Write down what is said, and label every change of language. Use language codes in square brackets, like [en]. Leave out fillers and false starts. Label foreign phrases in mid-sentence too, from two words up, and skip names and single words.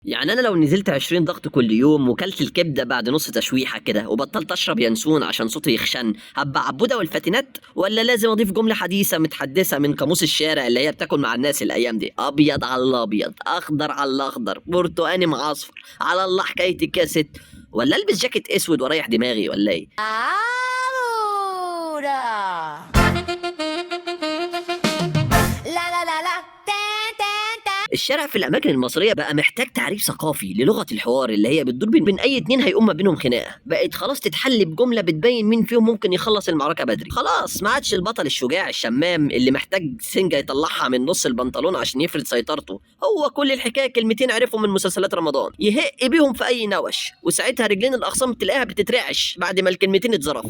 [ar] يعني انا لو نزلت 20 ضغط كل يوم وكلت الكبده بعد نص تشويحه كده وبطلت اشرب ينسون عشان صوتي يخشن، هبقى عبوده والفاتنات؟ ولا لازم اضيف جمله حديثه متحدثه من قاموس الشارع اللي هي بتاكل مع الناس الايام دي؟ ابيض على الابيض، اخضر على الاخضر، برتقاني مع اصفر، على الله حكايتك يا ست. ولا البس جاكيت اسود واريح دماغي ولا ايه؟ Ahora. La la la la. Tan tan tan. الشارع في الأماكن المصرية بقى محتاج تعريف ثقافي للغة الحوار اللي هي بتدور بين أي اتنين هيقوم ما بينهم خناقة. بقت خلاص تتحل بجملة بتبين مين فيهم ممكن يخلص المعركة بدري. خلاص ما عادش البطل الشجاع الشمام اللي محتاج سنجة يطلعها من نص البنطلون عشان يفرض سيطرته. هو كل الحكاية كلمتين عرفهم من مسلسلات رمضان يهق بيهم في أي نوش، وساعتها رجلين الأخصام تلاقيها بتترعش بعد ما الكلمتين اتظرفوا.